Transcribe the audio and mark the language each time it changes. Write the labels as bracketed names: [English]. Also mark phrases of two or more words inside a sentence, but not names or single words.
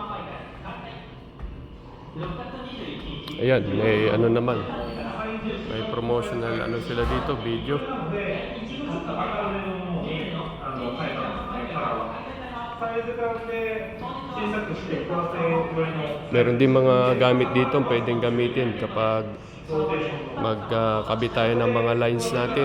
[Filipino] Ayan, may naman. May promotional ano sila dito, video. [Japanese] なので、一度ちょっと明るめのものに変えたんですね、カラーは。サイズ感で小さくしてプラス寄りの [Filipino] Meron din mga gamit dito pwedeng gamitin kapag [Japanese] ローテーションの [Filipino] magkabit tayo ng mga lines natin.